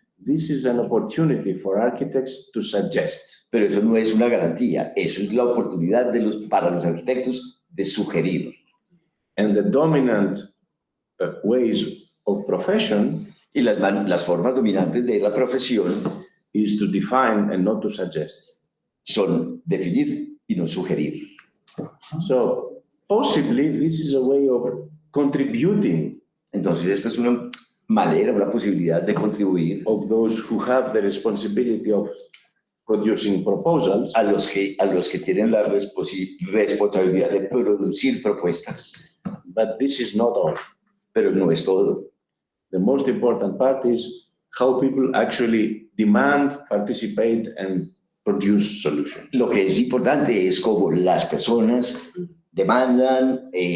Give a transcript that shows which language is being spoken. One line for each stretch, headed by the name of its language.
English: This is an opportunity for architects to suggest.
Spanish: Pero eso no es una garantía, eso es la oportunidad para los arquitectos de sugerir.
English: And the dominant ways of profession
Spanish: Y las formas dominantes de la profesión
English: is to define and not to suggest.
Spanish: son definir y no sugerir.
English: So possibly this is a way of contributing
Spanish: Entonces, esta es una manera, una posibilidad de contribuir
English: of those who have the responsibility of producing proposals
Spanish: a los que tienen la responsabilidad de producir propuestas.
English: but this is not all.
Spanish: Pero no es todo.
English: The most important part is how people actually demand, participate, and produce solutions.
Spanish: Lo que es importante es cómo las personas demandan,